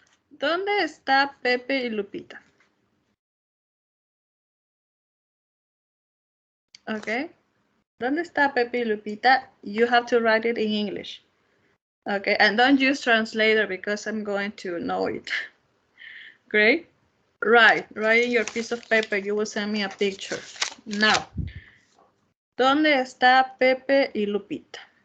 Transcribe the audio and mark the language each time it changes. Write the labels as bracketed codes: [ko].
[es] ¿Dónde está Pepe y Lupita? Okay. ¿Dónde está Pepe y Lupita? [en] You have to write it in English. Okay, and don't use translator because I'm going to know it. Great. Write in your piece of paper. You will send me a picture. Now, [es] ¿dónde está Pepe y Lupita?